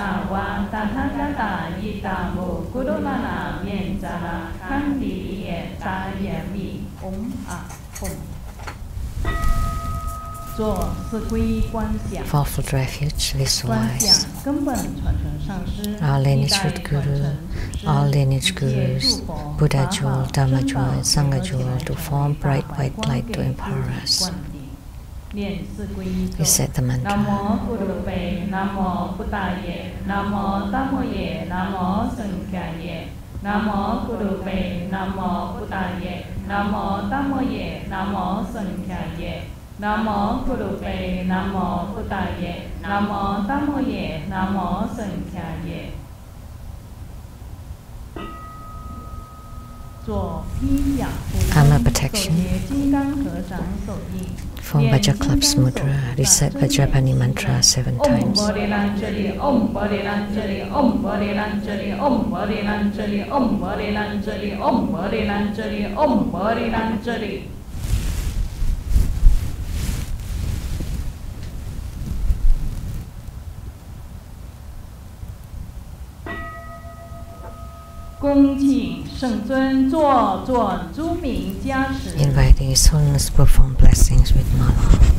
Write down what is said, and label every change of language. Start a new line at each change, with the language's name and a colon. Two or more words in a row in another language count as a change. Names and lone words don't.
English: Fourfold refuge, visualize our lineage root Guru, all lineage Gurus, Buddha jewel, Dhamma jewel, and Sangha jewel to form bright white light to empower us. Recite the mantra.
Sanskrit: Namo Gurupe, Namo Buddhaye, Namo Dhammoye, Namo Sankhyaye, Namo Gurupe, Namo Buddhaye, Namo Dhammoye, Namo Sankhyaye, Namo Gurupe, Namo Buddhaye, Namo Dhammoye, Namo Sankhyaye.
English: Karma protection. Form Vajra Clubs Mudra. Recite Vajrapani mantra 7 times.
Sanskrit: Om Bodhilanjali, Om Bodhilanjali, Om Bodhilanjali, Om Bodhilanjali, Om Bodhilanjali, Om Bodhilanjali, Om Bodhilanjali.
English: Inviting His Holiness to perform blessings with mala.